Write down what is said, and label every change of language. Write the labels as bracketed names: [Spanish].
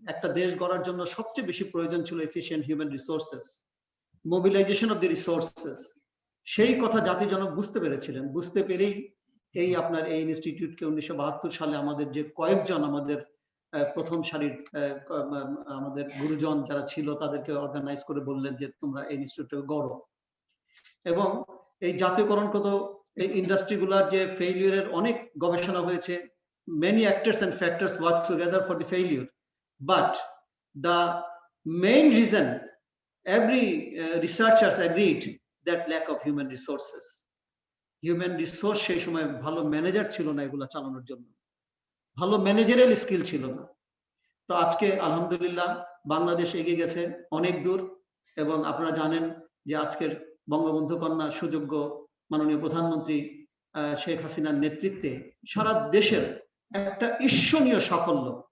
[Bangla] একটা দেশ গড়ার জন্য সবচেয়ে বেশি প্রয়োজন ছিল efficient human resources, mobilisation of the resources. সেই কথা জাতির জনক বুঝতে পেরেছিলেন। বুঝতে পেরেই এই আপনার এই ইনস্টিটিউটকে 1972 সালে আমাদের যে কয়েকজন আমাদের প্রথম সারির আমাদের গুরুজন যারা ছিল তাদেরকে অর্গানাইজ করে বললেন যে তোমরা এই ইনস্টিটিউটকে গড়ো। এবং এই জাতীয়করণগত এই ইন্ডাস্ট্রিগুলোর যে ফেইলিউরের অনেক গবেষণা হয়েছে, [English] many actors and factors work together for the failure, but the main reason every researchers agreed that lack of human resources. [Bangla] Human resource সেই সময় ভালো ম্যানেজার ছিল না এগুলা চালানোর জন্য, ভালো ম্যানেজারিয়াল স্কিল ছিল না। তো আজকে আলহামদুলিল্লাহ বাংলাদেশ এগিয়ে গেছে অনেক দূর, এবং আপনারা জানেন যে আজকের বঙ্গবন্ধু কন্যা সুযোগ্য মাননীয় প্রধানমন্ত্রী শেখ হাসিনার নেতৃত্বে সারা দেশের একটা ঈর্ষণীয় সাফল্য।